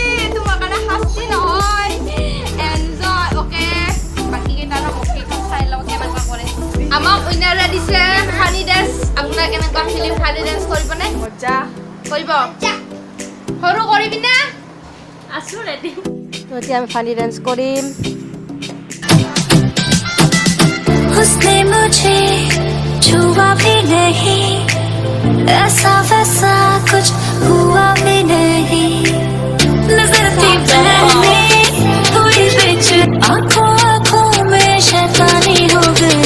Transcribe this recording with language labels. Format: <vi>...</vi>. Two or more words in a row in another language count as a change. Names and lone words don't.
<as>তোমাৰ কাৰণে শাস্তি নহয়, এনজয়। অ'কে, বাকী কেইটাৰ চাই লওঁ কেনেকুৱা কৰে। আমাক উইনাৰে দিছে</as> <en>funny dance.</en> <as>আপোনাৰ কেনেকুৱা ফিলিং ফানি ডেন্স কৰিবনে? মজা কৰিব? সৰু কৰিবিনে? আছোঁ ৰেডি। তো এতিয়া আমি</as> <en>funny dance</en> <as>কৰিম।</as> <hi>उसने मुझे छुआ भी नहीं, ऐसा वैसा कुछ हुआ भी नहीं। नजर थी पहले थोड़ी बिच, आंखों आंखों में शैतानी हो गई।</hi>